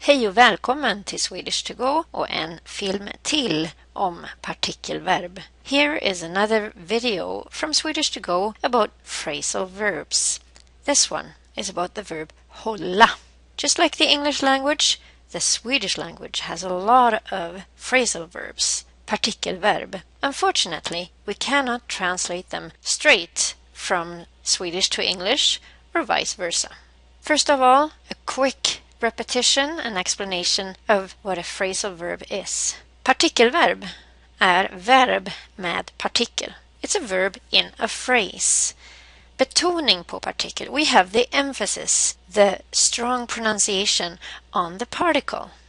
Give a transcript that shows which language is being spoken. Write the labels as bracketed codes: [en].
[sv] Hej och välkommen till Swedish2go och en film till om partikelverb. [en] Here is another video from Swedish2go about phrasal verbs. This one is about the verb hålla. Just like the English language, the Swedish language has a lot of phrasal verbs, partikelverb. Unfortunately, we cannot translate them straight from Swedish to English or vice versa. First of all, a quick repetition and explanation of what a phrasal verb is. [sv] Partikelverb är verb med partikel. [en] It's a verb in a phrase. [sv] Betoning på partikel. [en] We have the emphasis, the strong pronunciation on the particle.